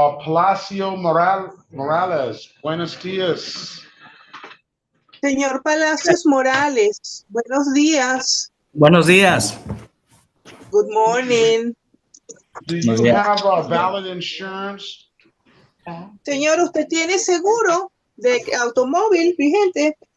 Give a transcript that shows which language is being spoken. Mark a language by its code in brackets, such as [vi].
[es] Palacio Morales, buenos días. Señor Palacios Morales, buenos días. Buenos días. [en] Good morning. Do you have valid insurance? [es] Señor, ¿usted tiene seguro de automóvil vigente?